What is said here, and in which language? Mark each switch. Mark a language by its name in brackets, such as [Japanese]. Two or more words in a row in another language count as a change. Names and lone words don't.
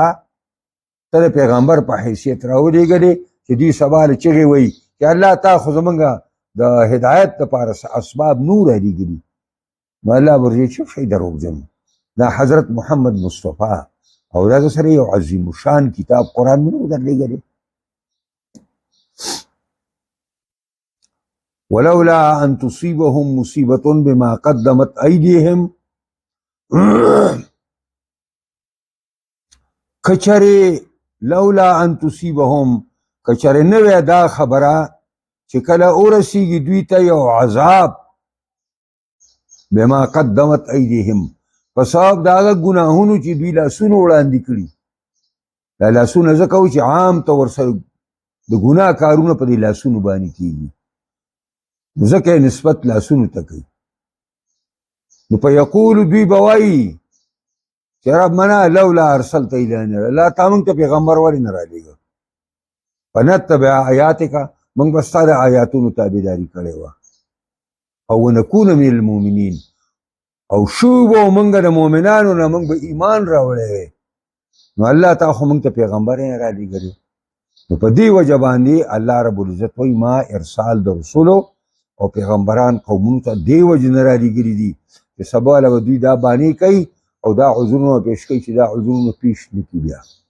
[Pashto] ته د پیغمبر په حیثیت راولېږلی چې دوی سبا له چغې وایي چې الله تا خو زمونږ د هدایت دپاره اسباب نور رالیږلي نو الله به ورته چې شی دروغجن دا حضرت محمد مصطفی او دا سره یو عظیم الشان کتاب قرآن مې نه درلېږلی [Arabic] ولولا ان تصيبهم مصیبة بما قدمت ایدیهم [Pashto] کچره [Arabic] لولا ان تصيبهم [Pashto] کچره نه وی دا خبره چې کله ورسیږي دوی ته یو عذاب [Arabic] بما قدمت ایدیهم [Pashto] په سبب د هغه ګناهونو چې دوی لاسونه وړاندې کړي دا لاسونه ځکه و چې عام طور سره د ګناه کارونه په دې لاسونو باندې کېږي ځکه یې نسبت لاسونو ته کوي نو په یقولو دوی به وایي چې [Arabic] ربنا لولا ارسلت الینا [Pashto] الله تا موږ ته پیغمبر ولې نه رالیږه [Arabic] فنتبع آیاتک [Pashto] موږ به ستا د آیاتونو تابعداري کړې وه او [Arabic] ونکون من المؤمنین [Pashto] او شو به موږ د مؤمنانو نه موږ به ایمان راوړی وی نو الله تا خو موږ ته پیغمبر یې نه رالیږلی نو په دې وجه باندې الله رب العزت وایي ما ارسال د رسولو او پیغمبران قومونو ته دې وجې نه رالیږلي دي چې سبا له به دوی دا بانې کوي او دا عذرونه پیش کوي چې دا عذرونه پیش نه کړي بیا